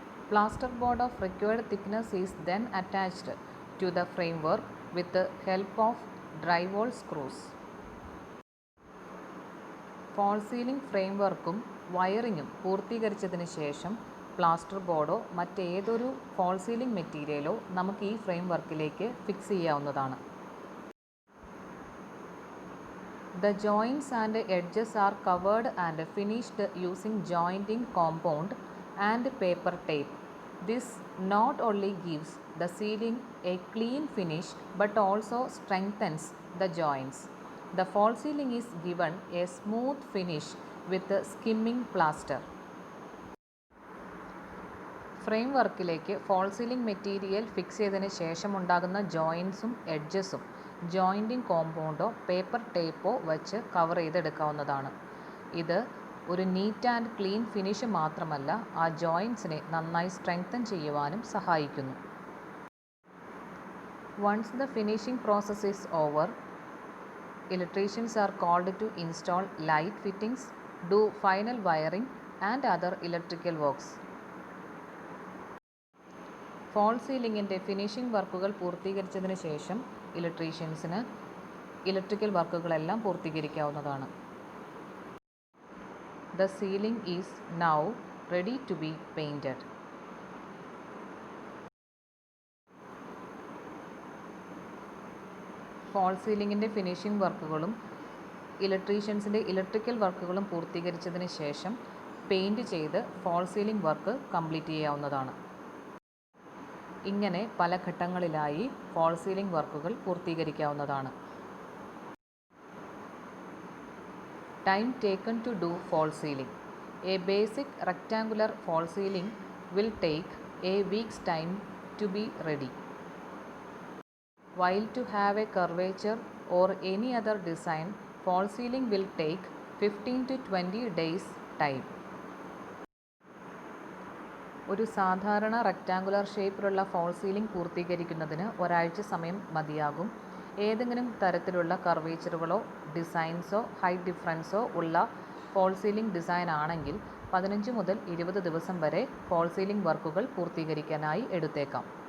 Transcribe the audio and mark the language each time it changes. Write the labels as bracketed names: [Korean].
[English] Plaster board of required thickness is then attached to the framework with help of drywall screws. [Malayalam] Fall ceiling ഫ്രെയിംവർക്കും വയറിങ്ങും പൂർത്തീകരിച്ചതിന് ശേഷം plaster ബോർഡോ മറ്റേതൊരു fall ceiling മെറ്റീരിയലോ നമുക്ക് ഈ ഫ്രെയിംവർക്കിലേക്ക് fix ചെയ്യാവുന്നതാണ്. [English] The joints and edges are covered and finished using jointing compound and paper tape. This not only gives the ceiling a clean finish but also strengthens the joints. The false ceiling is given a smooth finish with skimming plaster. [Malayalam] Frame വർക്കിലേക്ക് fall ceiling material fix ചെയ്തതിന് ശേഷം ഉണ്ടാകുന്ന ജോയിൻസും എഡ്ജസും ജോയിൻറ്റിംഗ് കോമ്പൗണ്ടോ paper ടേപ്പോ വച്ച് cover ചെയ്തെടുക്കാവുന്നതാണ്. ഇത് ഒരു [English] neat and clean finish [Malayalam] മാത്രമല്ല, ആ ജോയിൻസിനെ നന്നായി സ്ട്രെങ്തൻ ചെയ്യുവാനും സഹായിക്കുന്നു. [English] Once the finishing process is over, electricians are called to install light fittings, do final wiring and other electrical works. [Malayalam] Fall സീലിംഗിൻ്റെ finishing വർക്കുകൾ പൂർത്തീകരിച്ചതിന് ശേഷം ഇലക്ട്രീഷ്യൻസിന് electrical വർക്കുകളെല്ലാം പൂർത്തീകരിക്കാവുന്നതാണ്. [English] The ceiling is now ready to be painted. [Malayalam] Fall സീലിംഗിൻ്റെ finishing വർക്കുകളും ഇലക്ട്രീഷ്യൻസിൻ്റെ electrical വർക്കുകളും പൂർത്തീകരിച്ചതിന് ശേഷം paint ചെയ്ത് fall ceiling work complete ചെയ്യാവുന്നതാണ്. ഇങ്ങനെ പല ഘട്ടങ്ങളിലായി ഫോൾ സീലിംഗ് വർക്കുകൾ പൂർത്തീകരിക്കാവുന്നതാണ്. [English] Time taken to do false ceiling. A basic rectangular false ceiling will take a week's time to be ready. While to have a curvature or any other design, false ceiling will take 15 to 20 days time. [Malayalam] ഒരു സാധാരണ rectangular ഷേപ്പിലുള്ള fall ceiling പൂർത്തീകരിക്കുന്നതിന് ഒരാഴ്ച സമയം മതിയാകും. ഏതെങ്കിലും തരത്തിലുള്ള കർവേച്ചറുകളോ ഡിസൈൻസോ height ഡിഫറൻസോ ഉള്ള fall ceiling design ആണെങ്കിൽ 15 മുതൽ 20 ദിവസം വരെ ഫോൾ സീലിംഗ് വർക്കുകൾ പൂർത്തീകരിക്കാനായി എടുത്തേക്കാം.